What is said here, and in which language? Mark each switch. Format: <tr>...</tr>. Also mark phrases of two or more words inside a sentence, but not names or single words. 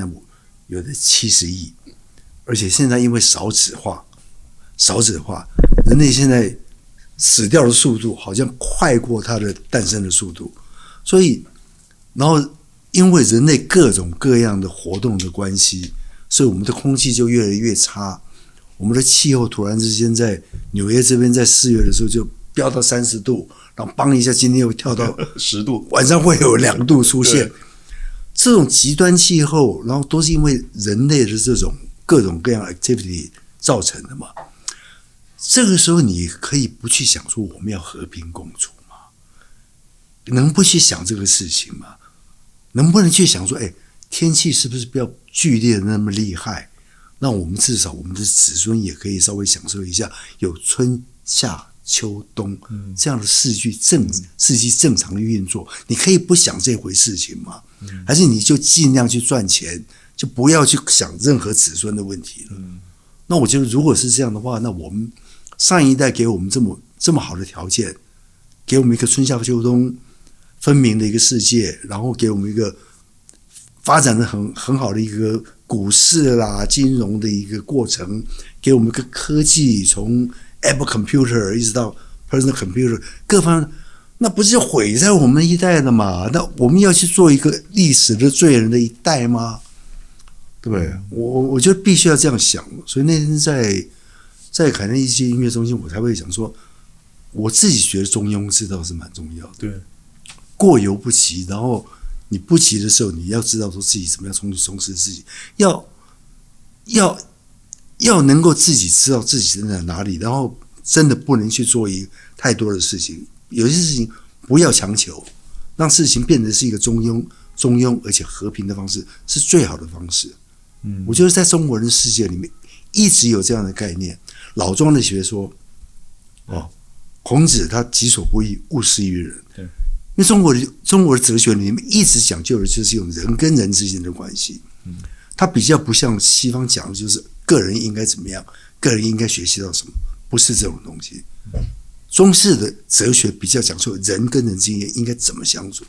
<zh>在有的70億，而且現在因為少子化，人類現在死掉的速度好像快過它的誕生的速度，所以，然後因為人類各種各樣的活動的關係，所以我們的空氣就越來越差，我們的氣候突然之間在紐約這邊在4月的時候就飆到30度。然後砰一下，今天又跳到 10度，晚上會有2度出現。這種極端氣候，然後都是因為人類的這種各種各樣 activity 造成的嘛。這個時候你可以不去想說我們要和平共處嗎？能不去想這個事情嗎？能不能去想說，天氣是不是不要劇烈的那麼厲害？讓我們至少我們的子孫也可以稍微享受一下有春夏秋冬這樣的四季正常的運作，你可以不想這回事情嗎？還是你就盡量去賺錢，就不要去想任何子孫的問題了？那我覺得，如果是這樣的話，那我們上一代給我們這麼好的條件，給我們一個春夏秋冬分明的一個世界，然後給我們一個發展的很好的一個股市啦、金融的一個過程，給我們一個科技從Apple Computer 一直到</zh> <en>Personal Computer</en> <zh>各方面，那不是毀在我們一代的嘛？那我們要去做一個歷史的罪人的一代嗎？對不對？我覺得必須要這樣想。所以那天在凱納基音樂中心，我才會講說，我自己覺得中庸之道是蠻重要的。對，過猶不及，然後你不急的時候，你要知道說自己怎麼樣充實自己，要能夠自己知道自己在哪裡，然後真的不能去做太多的事情。有些事情不要強求，讓事情變成是一個中庸而且和平的方式，是最好的方式。我覺得在中國人的世界裡面一直有這樣的概念。老莊的學說，孔子他己所不欲，勿施於人。對，因為中國的哲學裡面一直講究的就是用人跟人之間的關係。它比較不像西方講的就是個人應該怎麼樣，個人應該學習到什麼，不是這種東西。中式的哲學比較講究人跟人之間應該怎麼相處。</zh>